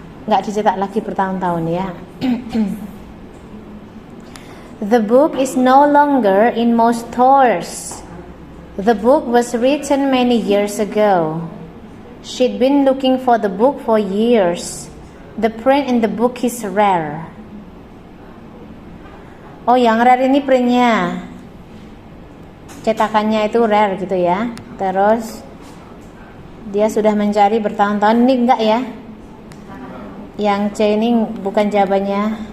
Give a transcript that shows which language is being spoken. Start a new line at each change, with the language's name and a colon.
Indonesian: Nggak dicetak lagi bertahun-tahun ya.
English: The book is no longer in most stores. The book was written many years ago. She'd been looking for the book for years. The print in the book is rare.
Indonesian: Oh, yang rare ini printnya. Cetakannya itu rare gitu ya. Terus dia sudah mencari bertahun-tahun. Ini enggak ya? Yang C ini bukan jawabannya.